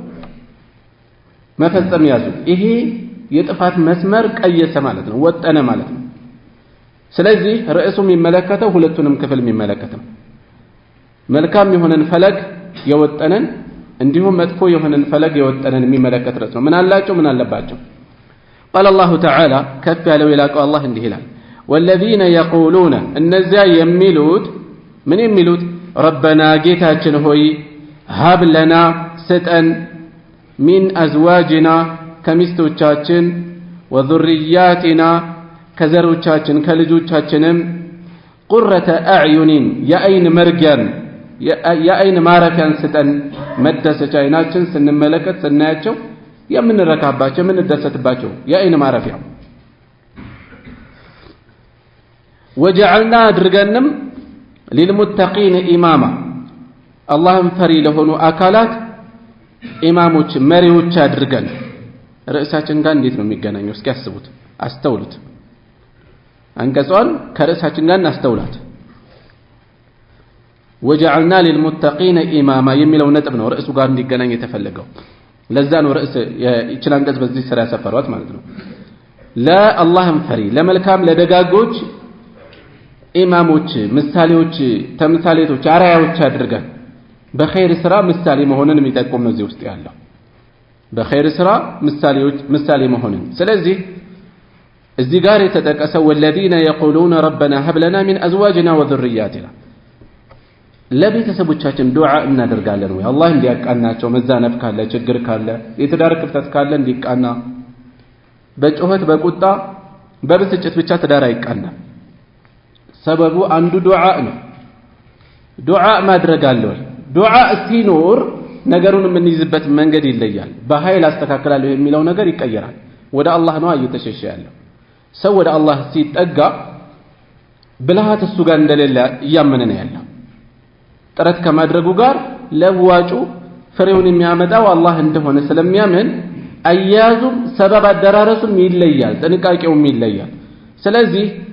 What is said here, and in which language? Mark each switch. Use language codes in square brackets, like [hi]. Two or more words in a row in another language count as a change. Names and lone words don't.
[am] መፈጸም ያዙ። ይሄ የጥፋት መስመር ቀየሰ ማለት ነው፣ ወጠነ ማለት ነው። ስለዚህ ርዕሱ የሚመለከተው ሁለቱንም ክፍል የሚመለከት ነው። መልካም የሆነን ፈለግ የወጠነን እንዲሁም መጥፎ የሆነን ፈለግ የወጠነን የሚመለከት ርዕስ ነው ምን አላቸው ምን አለባቸው [ar] قال الله تعالى [am] كف ያለው ይላቀው الله እንዲህ ይላል [ar] والذين يقولون [am] እነዚያ የሚሉት ምን የሚሉት ربنا ጌታችን ሆይ [ar] هب لنا [am] ስጠን [ar] من أزواجنا [am] ከሚስቶቻችን وذرياتنا ከዘሮቻችን ከልጆቻችንም [ar] قرة أعين [am] የአይን መርጊያን የአይን ማረፊያን ስጠን መደሰቻ አይናችን ስንመለከት ስናያቸው የምንረካባቸው የምንደሰትባቸው የአይን ማረፊያ وجعلنا አድርገንም [ar] للمتقين إماما اللهم [am] ፈሪ ለሆኑ አካላት ኢማሞች መሪዎች አድርገን ርዕሳችን ጋር እንዴት ነው የሚገናኘው እስኪ አስቡት አስተውሉት አንቀጿን ከርዕሳችን ጋር እናስተውላት [ar] وجعلنا للمتقين إماما [am] የሚለው ነጥብ ነው ርዕሱ ጋር እንዲገናኝ የተፈለገው ለዛ ነው ርዕስ ይችላል አንቀጽ በዚህ ስራ ያሰፈሯት ማለት ነው ለአላህም ፈሪ ለመልካም ለደጋጎች ኢማሞች ምሳሌዎች ተምሳሌቶች አራያዎች አድርገን በኸይር ስራ ምሳሌ መሆንን የሚጠቁም ነው እዚህ ውስጥ ያለው በኸይር ስራ ምሳሌ መሆንን ስለዚህ እዚህ ጋር የተጠቀሰው [ar] والذين يقولون ربنا هب لنا من ازواجنا وذرياتنا [am] ለቤተሰቦቻችን ዱዓ እናደርጋለን ወይ አላህ እንዲያቃናቸው መዛነፍ ካለ ችግር ካለ የትዳር ክፍተት ካለ እንዲቃና በጩኸት በቁጣ በብስጭት ብቻ ትዳር አይቃና ሰበቡ አንዱ ዱዓ ነው ዱዓ ማድረግ አለ ወይ ዱዓ ሲኖር ነገሩን የምንይዝበት መንገድ ይለያል በኃይል አስተካክላለሁ የሚለው ነገር ይቀየራል ወደ አላህ ነው እየተሸሸ ያለው ሰው ወደ አላህ ሲጠጋ ብልሃት እሱ ጋር እንደሌለ እያመነ ነው ያለው ጥረት ከማድረጉ ጋር ለዋጩ ፍሬውን የሚያመጣው አላህ እንደሆነ ስለሚያምን አያዙም ሰበብ አደራረሱም ይለያል ጥንቃቄውም ይለያል ስለዚህ